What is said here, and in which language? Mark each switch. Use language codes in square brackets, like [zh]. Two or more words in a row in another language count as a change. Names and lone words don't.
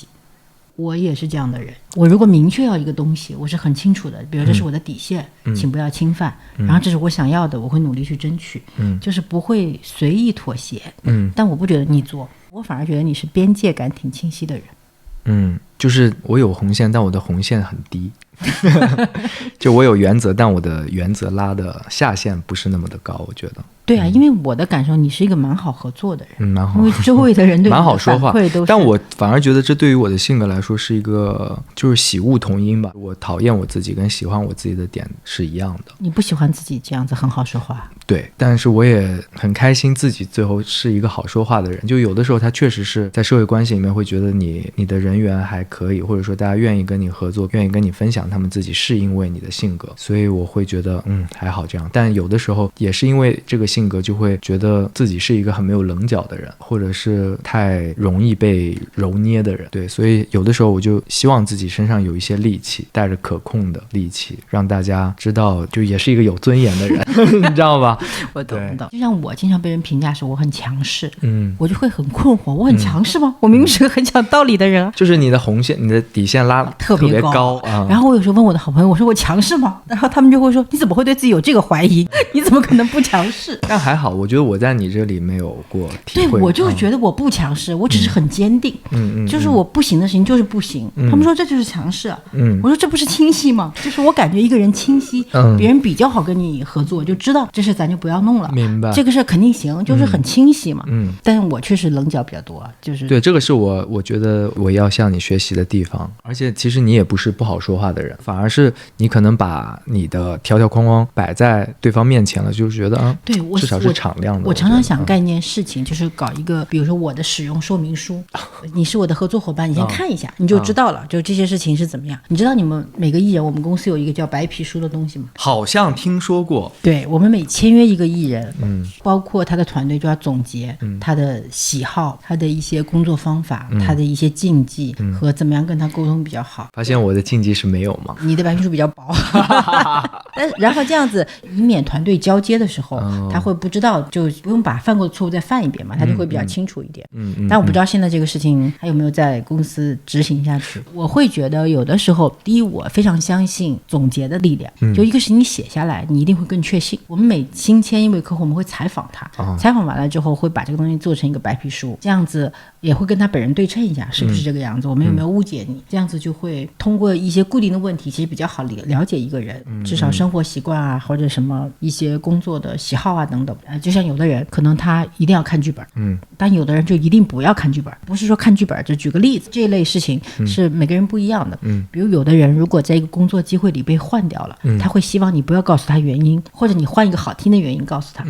[zh] 我也是這樣的人，我如果明確要一個東西，我是很清楚的，比如這是我的底線，請不要侵犯，然後這是我想要的，我會努力去爭取，就是不會隨意妥協。但我不覺得你作，我反而覺得你是邊界感挺清晰的人。就是我有紅線，但我的紅線很低。就我有原則，但我的原則拉的下限不是那麼的高，我觉得。对啊，因为我的感受，你是一个蠻好合作的人，蠻好，因为周圍的人对你的蠻好說話，但我反而覺得這對於我的性格來說是一個就是喜惡同音吧。我討厭我自己跟喜歡我自己的點是一樣的。你不喜歡自己這樣子很好說話？對，但是我也很開心自己最後是一個好說話的人。就有的時候他確實是在社會關係裡面會覺得你的人緣還可以，或者說大家願意跟你合作，願意跟你分享他們自己，是因為你的性格，所以我會覺得還好這樣。但有的時候也是因為這個性格就會覺得自己是一個很沒有稜角的人，或者是太容易被揉捏的人。對，所以有的時候我就希望自己身上有一些力氣，帶着可控的力氣，讓大家知道就也是一個有尊嚴的人。你知道吧？我懂。就像我經常被人評價說我很強勢，我就會很困惑，我很強勢嗎？我明明是個很講道理的人啊。就是你的紅線，你的底線拉特別高。然後我有時候問我的好朋友，我說我強勢嗎？然後他們就會說你怎麼會對自己有這個懷疑？你怎麼可能不強勢？但還好，我覺得我在你這裡沒有過體會。對，我就覺得我不強勢，我只是很堅定。就是我不行的事情就是不行。他們說這就是強勢啊。我說這不是清晰嗎？就是我感覺一個人清晰，別人比較好跟你合作，就知道這事咱就不要弄了。明白。這個事肯定行，就是很清晰嘛。但是我確實稜角比較多，就是對，這個是我覺得我要向你學習的地方。而且其實你也不是不好說話的人，反而是你可能把你的條條框框擺在對方面前了，就是覺得對，至少是敞亮的。我常常想幹一件事情，就是搞一個，比如說我的使用說明書，你是我的合作夥伴，你先看一下，你就知道了，就這些事情是怎麼樣。你知道你們每個藝人，我們公司有一個叫白皮書的東西嗎？好像聽說過。對，我們每簽約一個藝人，包括他的團隊就要總結他的喜好，他的一些工作方法，他的一些禁忌和怎麼樣跟他溝通比較好。發現我的禁忌是沒有嗎？你的白皮書比較薄。然後這樣子，以免團隊交接的時候，他會不知道，就不用把犯過的錯誤再犯一遍嘛，他就會比較清楚一點。但我不知道現在這個事情還有沒有在公司執行下去。我會覺得有的時候，第一，我非常相信總結的力量。就一個事情你寫下來，你一定會更確信。我們每新簽一位客戶，我們會採訪他，採訪完了之後會把這個東西做成一個白皮書，這樣子也會跟他本人對稱一下，是不是這個樣子？我們有沒有誤解你？這樣子就會通過一些固定的問題，其實比較好了解一個人，至少生活習慣啊，或者什麼一些工作的喜好啊等等。就像有的人可能他一定要看劇本，但有的人就一定不要看劇本。不是說看劇本，就舉個例子，這一類事情是每個人不一樣的。比如有的人如果在一個工作機會裡被換掉了，他會希望你不要告訴他原因，或者你換一個好聽的原因告訴他。